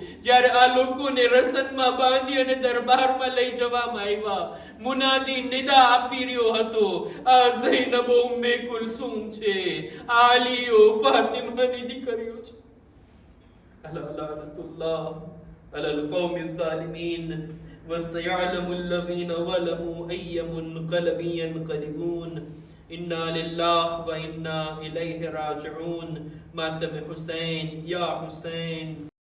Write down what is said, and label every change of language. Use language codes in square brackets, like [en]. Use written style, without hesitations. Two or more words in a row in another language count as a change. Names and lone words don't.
[gu] જ્યારે આ લોકોને રસનમાં બાંધી અને દરબારમાં લઈ જવામાં આવ્યા, મુનાદી નિદા આપી રહ્યો હતો, આ ઝૈનબ ઉમ્મે કુલસુમ છે, આલીઓ ફાતિમાની દીકરીઓ છે. [ar] ألا لعنة الله على القوم الظالمين وسيعلم الذين ظلموا أي منقلب ينقلبون إنا لله وإنا إليه راجعون. ماتم حسين يا حسين.